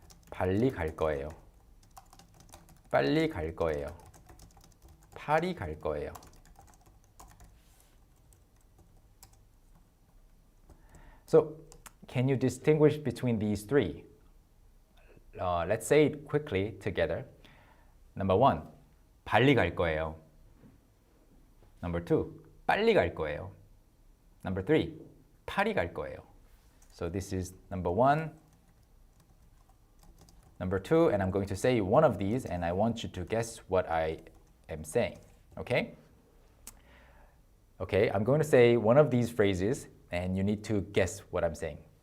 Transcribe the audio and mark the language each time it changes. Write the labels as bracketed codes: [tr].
[ko] 발리 갈 거예요. 빨리 갈 거예요. 파리 갈 거예요. [en] So, can you distinguish between these three? Let's say it quickly together. Number one, [ko] 발리 갈 거예요. [en] Number two, [ko] 빨리 갈 거예요. [en] Number three, [ko] 파리 갈 거예요. [en] So this is number one, number two, and I'm going to say one of these, and I want you to guess what I am saying. Okay? Okay, I'm going to say one of these phrases, and you need to guess what I'm saying.